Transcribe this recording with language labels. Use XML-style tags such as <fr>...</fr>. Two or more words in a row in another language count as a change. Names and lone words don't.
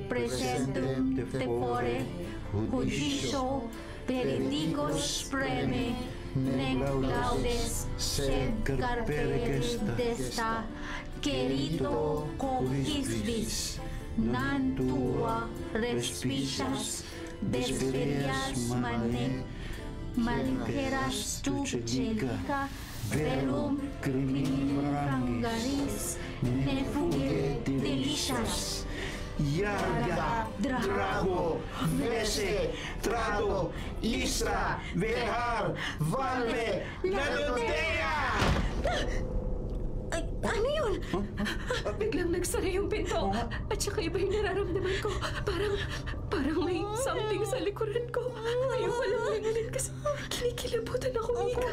<la>presentum tepore, judicio peridicos preme, nec laudes sed carpere desta, querito coquisbis, nan tua respicias, desperias mane, malgeras tu celica, verum criminum frangaris, nefugere delicias. Yarga, Drago, Vese, Trado, Isra, Behar, Valve, Ladodea!</la> <tl>Ay, ano yun? Biglang nagsara yung pinto. At saka iba yung nararamdaman ko. Parang may something sa likuran ko. Ayaw walang langanin kasi kinikilabutan ako, Mika.</tl>